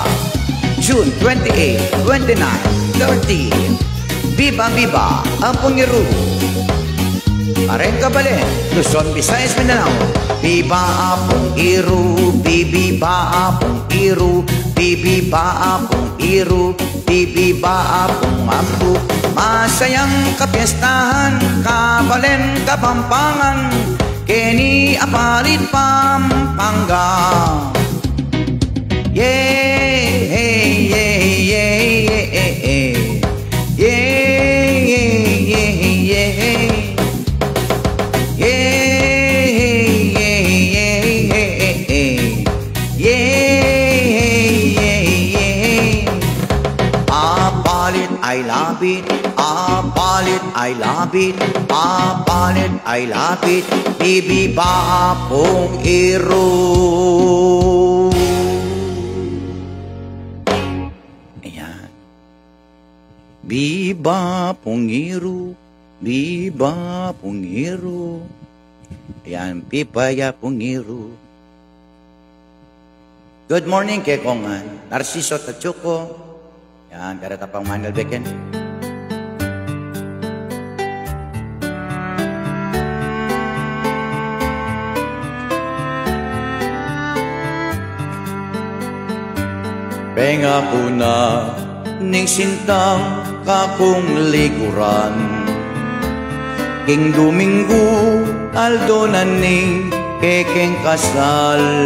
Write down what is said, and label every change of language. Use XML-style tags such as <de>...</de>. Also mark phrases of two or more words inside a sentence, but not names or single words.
<pam>June 28, 29, 30,</pam> <es>viva viva</es> <pam>Apongiro. Aren Kabalen, Luzon, Visayas, Mindanao. Viva Apongiro, viva Apongiro, viva Apongiro, viva Apong-Ambo. Masayang kapiestahan, Kabalen, Kapampangan, Keni Apalit, Pampanga. Yeah, yeah, yeah, yeah, yeah, yeah.</pam> <en>I love it, Apalit, I love it, Apalit, I love it, viva Apong-Iro.</en> <pam>Ayan. Viva Apong-Iro, viva Apong-Iro. Ayan, Pipaya Apong-Iro.</pam> <en>Good morning</en> <pam>kay Kongan, Narciso Tachuco. Yan, karata pang Manuel Beken. Penga ko na ning sintang kakong liguran, King Domingo aldo na ning kekeng kasal.</pam>